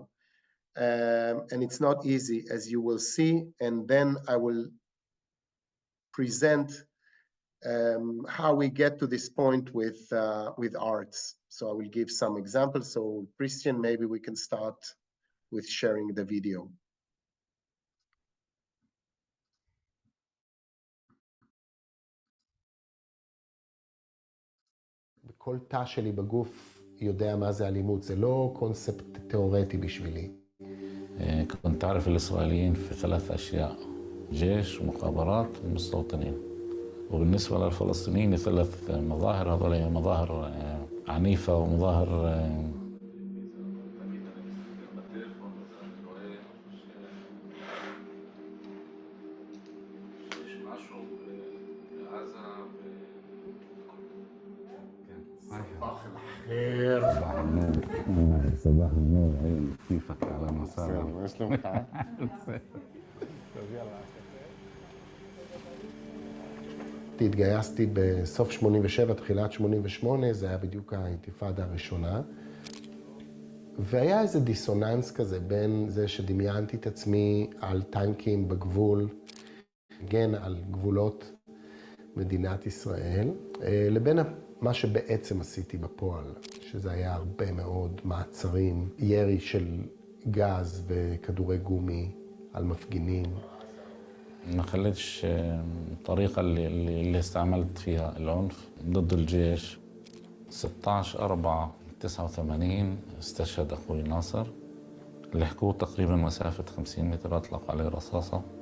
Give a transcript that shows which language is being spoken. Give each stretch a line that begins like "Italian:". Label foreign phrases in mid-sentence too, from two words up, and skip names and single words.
English: And it's not easy, as you will see. And then I will present how we get to this point with arts. So I will give some examples. So Christian, maybe we can start with sharing the video.
Hebrew: כל תא שלי בגוף יודע מה זה אלימות, זה לא קונספט תיאורטי בשבילי.
Arabic: كنت أعرف الإسرائيليين في 3 أشياء: جيش ومخابرات ومستوطنين. وبالنسبة للفلسطينيين 3 مظاهر، هذول مظاهر عنيفة ومظاهر خير صباح النور. صباح النور، عيون كيفك؟ على مساء.
Hebrew: ما שלומך? התגייסתי בסוף 87, תחילת 88, זה היה בדיוק האינתיפאדה הראשונה. והיה איזה דיסוננס כזה בין זה שדמיינתי את עצמי על טנקים בגבול, גן על גבולות מדינת ישראל, לבין מה שבעצם עשיתי בפועל, שזה היה הרבה מאוד מעצרים, ירי של גז וכדורי גומי על מפגינים.
Arabic: ما خليتش الطريقة اللي استعملت فيها العنف ضد الجيش. 16/4/89 استشهد أخوي ناصر. لحقوه تقريبا مسافة 50 متر، أطلق عليه رصاصة.